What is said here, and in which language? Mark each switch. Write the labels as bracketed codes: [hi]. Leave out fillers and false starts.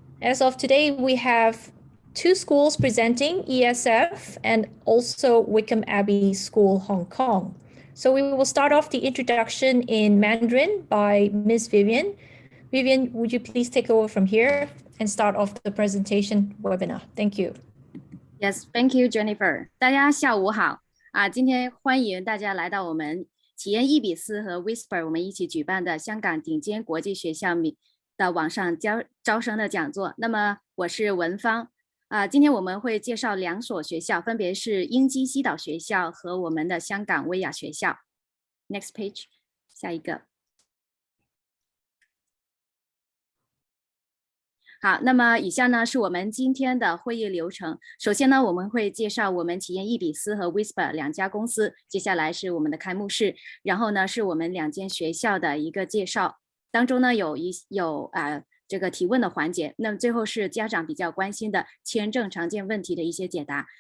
[en] As of today, we have 2 schools presenting, ESF and also Wycombe Abbey School, Hong Kong. So we will start off the introduction in Mandarin by Ms. Vivian. Vivian, would you please take over from here and start off the presentation webinar? Thank you. Yes, thank you, Jennifer. [zh] 大家下午好今天欢迎大家来到我们企研伊比斯和 Whisper 我们一起举办的香港顶尖国际学校的网上招生的讲座。那么我是文芳今天我们会介绍2所学校，分别是英基西岛学校和我们的香港威亚学校。 [en] Next page， [zh] 下一个。好，那么以下呢是我们今天的会议流程。首先呢，我们会介绍我们企研伊比斯和 Whisper 2家公司，接下来是我们的开幕式，然后呢是我们2间学校的一个介绍，当中呢有这个提问的环节，那么最后是家长比较关心的签证常见问题的一些解答。